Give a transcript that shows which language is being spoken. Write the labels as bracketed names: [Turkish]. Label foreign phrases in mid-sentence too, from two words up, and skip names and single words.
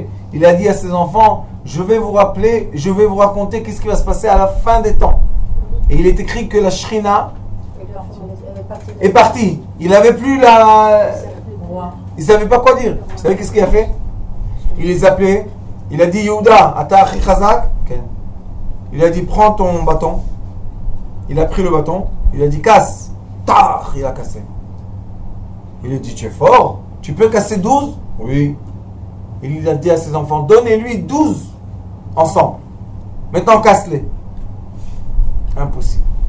[French] Il a dit à ses enfants, je vais vous rappeler, je vais vous raconter qu'est-ce qui va se passer à la fin des temps. Et il est écrit que la Shrina est partie. Il n'avait plus la... Il ne savait pas quoi dire. Vous savez qu'est-ce qu'il a fait? Il les appelait. Il a dit, [Hebrew] יהודה אתה אחי חזק. [French] Il a dit, prends ton bâton. Il a pris le bâton. Il a dit, casse. Tar, il a cassé. Il a dit, tu es fort. Tu peux casser 12? Oui. Il a dit à ses enfants, donnez-lui 12 ensemble. Maintenant, casse-les. Impossible.